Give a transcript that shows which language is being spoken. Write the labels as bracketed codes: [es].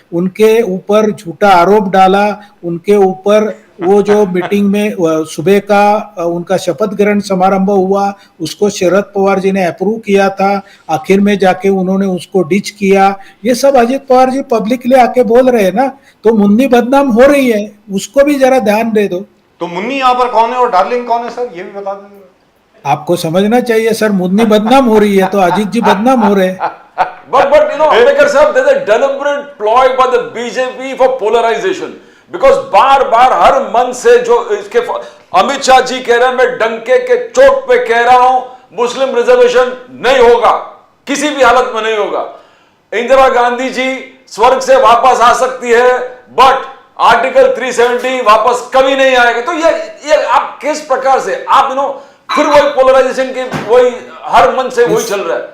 [hi] उनके ऊपर झूठा आरोप डाला, उनके ऊपर वो जो मीटिंग में सुबह का उनका शपथ ग्रहण समारंभ हुआ उसको शरद पवार जी ने अप्रूव किया था, आखिर में जाके उन्होंने उसको डिच किया। ये सब अजीत पवार जी पब्लिकली आके बोल रहे हैं ना, तो मुन्नी बदनाम हो रही है, उसको भी जरा ध्यान दे दो। तो मुन्नी यहाँ पर कौन है और डार्लिंग कौन है सर, ये भी बता देंगे। आपको समझना चाहिए सर, मुन्नी बदनाम हो रही है तो अजीत जी बदनाम हो रहे हैं। [en] But you know, Ambedkar साहब, there's a deliberate ploy by the BJP for polarization. [hi] Because बार-बार हर मन से जो इसके अमित शाह जी कह रहे हैं, मैं डंके के चोट पे कह रहा हूं, मुस्लिम रिजर्वेशन नहीं होगा, किसी भी हालत में नहीं होगा। इंदिरा गांधी जी स्वर्ग से वापस आ सकती है, बट आर्टिकल 370 वापस कभी नहीं आएगा। तो ये आप किस प्रकार से आप फिर वही पोलराइजेशन के वही हर मन से वही चल रहा है।